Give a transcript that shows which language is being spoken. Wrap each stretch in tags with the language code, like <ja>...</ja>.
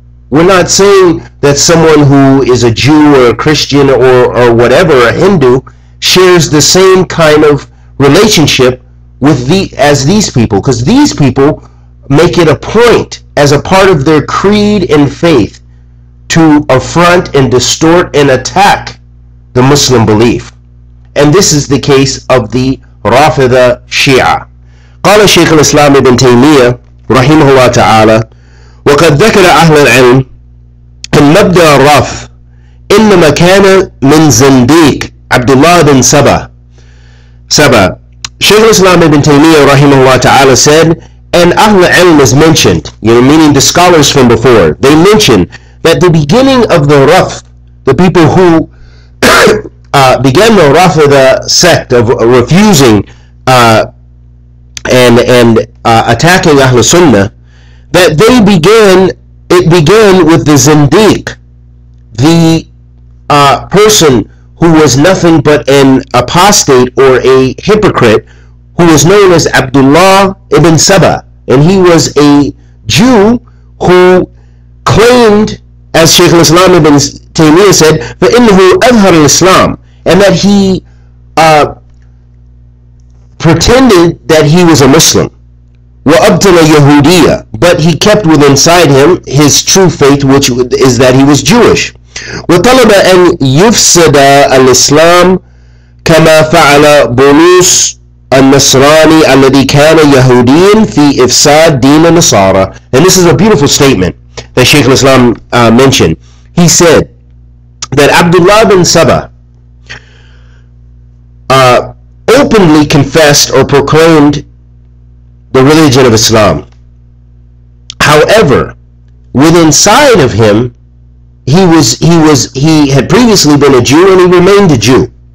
<en>We're not saying that someone who is a Jew or a Christian or whatever, a Hindu, shares the same kind of relationship with as these people, because these people make it a point as a part of their creed and faith to affront and distort and attack the Muslim belief. And this is the case of the Rafida Shia.</en> <ar>قال شيخ الإسلام ابن تيمية رحمه الله تعالى: وقد ذكر أهل العلم أن مبدأ الرفض إنما كان من زنديق عبد الله بن سبا.</ar> <en>Shaykh al-Islam ibn Taymiyyah rahimahullah ta'ala said, and Ahl al-Ilm is mentioned, meaning the scholars from before, they mentioned that the beginning of the Rafd, the people who began the Rafida sect of refusing and attacking Ahl Sunnah, that it began with the Zindiq, the person who was nothing but an apostate or a hypocrite, who was known as Abdullah ibn Saba. And he was a Jew who claimed, as Shaykh al-Islam ibn Taymiyyah said,</en> <ar>فَإِنَّهُ أَظْهَرَ الْإِسْلَامِ,</ar> <en>and that he pretended that he was a Muslim.</en> <ar>وَأَبْتَلَ يَهُودِيَّةً,</ar> <en>but he kept within inside him his true faith, which is that he was Jewish.</en> <ar>وطلب أن يفسد الإسلام كما فعل بولس النصراني الذي كان يهوديا في إفساد دين النصارى.</ar> <en>And this is a beautiful statement that Shaykh al-Islam mentioned. He said that Abdullah bin Saba openly confessed or proclaimed the religion of Islam. However, within inside of him, he had previously been a Jew and he remained a Jew.</en>